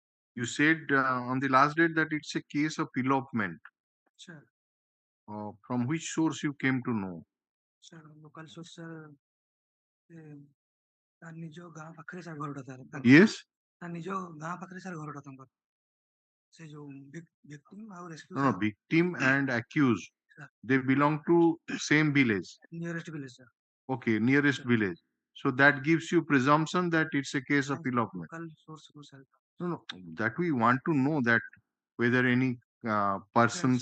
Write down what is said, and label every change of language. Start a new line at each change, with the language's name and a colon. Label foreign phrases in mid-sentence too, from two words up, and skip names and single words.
English: You said on the last date that it's a case of elopement. Sir, From which source you came to know? sir, local source, sir,
Odia: ତାର ନିଜ ଗାଁ ପାଖରେ ସାର୍ ଘରଟା ତାର
English: Yes?
Odia: ତାର ନିଜ ଗାଁ ପାଖରେ ସାର୍ ଘରଟା ତାଙ୍କର ସେ ଯୋଉ victim ଆଉ rescue
English: No, no, victim and accused. Sir. They belong to same village. nearest village, sir. Okay, nearest Sir. village. So that gives you presumption that it's a case of elopement. Local source को sir. No, no, that we want to know that whether any persons